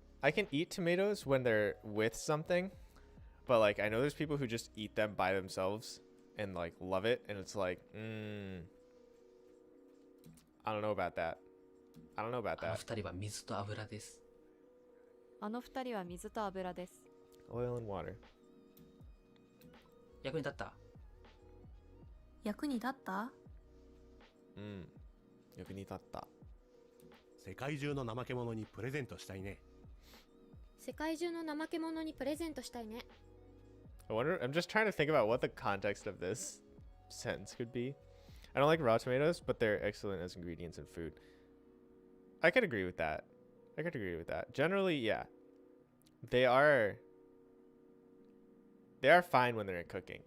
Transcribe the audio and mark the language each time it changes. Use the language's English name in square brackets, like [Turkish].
[English] I can eat tomatoes when they're with something, but like I know there's people who just eat them by themselves and like love it, and it's like, I don't know about that. [Japanese] あの二人は水と油です。あの二人は水と油です。 [English] Oil and water. [Japanese] 役に立った？役に立った？役に立った。世界中の怠け者にプレゼントしたいね。世界中の怠け者にプレゼントしたいね。 [English] I'm just trying to think about what the context of this sentence could be. I don't like raw tomatoes, but they're excellent as ingredients in food. I could agree with that. Generally, yeah. They are fine when they're in cooking.